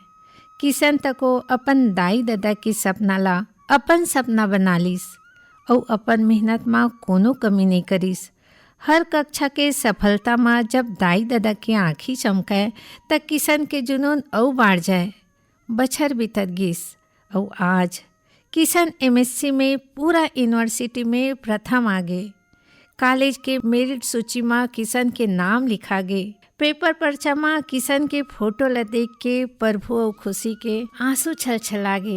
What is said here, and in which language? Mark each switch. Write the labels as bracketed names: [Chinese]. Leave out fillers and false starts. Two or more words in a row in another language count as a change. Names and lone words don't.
[Chhattisgarhi] किशन तको अपन दाई दादा के सपना ला अपन सपना बना लिस और अपन मेहनत में कोनो कमी नहीं करिस। हर कक्षा के सफलता में जब दाई दादा के आँखी चमकाए तब किशन के जुनून और बढ़ जाए। बछर बीतत गिस और आज किशन एमएससी में पूरा यूनिवर्सिटी में प्रथम आ गए। कॉलेज के मेरिट सूची में किशन के नाम लिखा गए। पेपर पर्चा में किशन के फोटो ला देख के प्रभु और खुशी के आंसू छलछला गे।